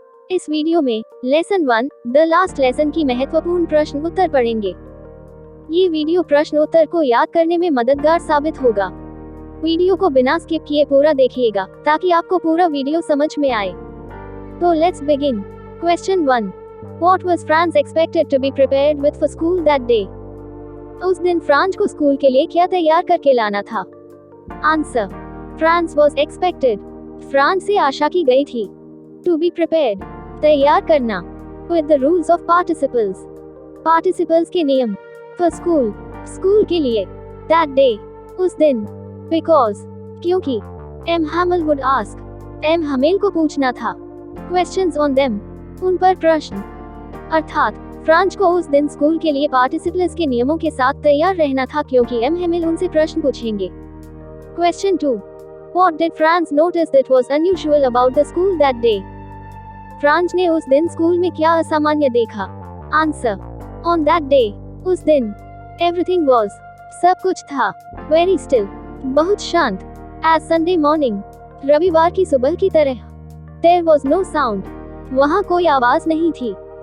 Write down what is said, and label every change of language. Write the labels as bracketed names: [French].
[Hindi] इस वीडियो में lesson 1 the last lesson की महत्वपूर्ण प्रश्न उत्तर पढ़ेंगे। ये वीडियो प्रश्न उत्तर को याद करने में मददगार साबित होगा। वीडियो को बिना स्किप किए पूरा देखिएगा ताकि आपको पूरा वीडियो समझ में आए। [English] So let's begin. Question 1. What was Franz expected to be prepared with for school that day? [Hindi] उस दिन फ्रांज को स्कूल के लिए क्या तैयार करके लाना था? [English] Answer. Franz was expected. [Hindi] Franz से आशा की गई थी। [English] To be prepared. [Hindi] तैयार करना। [English] With the rules of participles. [Hindi] Participles के नियम। [English] For school. [Hindi] स्कूल के लिए। [English] That day. [Hindi] उस दिन। [English] Because. क्योंकि। M. Hamel would ask. M. [Hindi] Humble को पूछना था। [English] Questions on them. [Hindi] उन पर प्रश्न। अर्थात फ्रांज को उस दिन स्कूल के लिए पार्टिसिपल्स के नियमों के साथ तैयार रहना था क्योंकि एम हेमिल उनसे प्रश्न पूछेंगे। [English] Question 2. What did Franz notice that was unusual about the school that day? [Hindi] Franz ने उस दिन स्कूल में क्या असामान्य देखा? [English] Answer. On that day. [Hindi] उस दिन। [English] Everything was. [Hindi] सब कुछ था। [English] Very still. [Hindi] बहुत शांत। [English] As Sunday morning. [Hindi] रविवार की सुबह की तरह। [English] There was no sound. [Hindi] वहाँ कोई आवाज नहीं थी।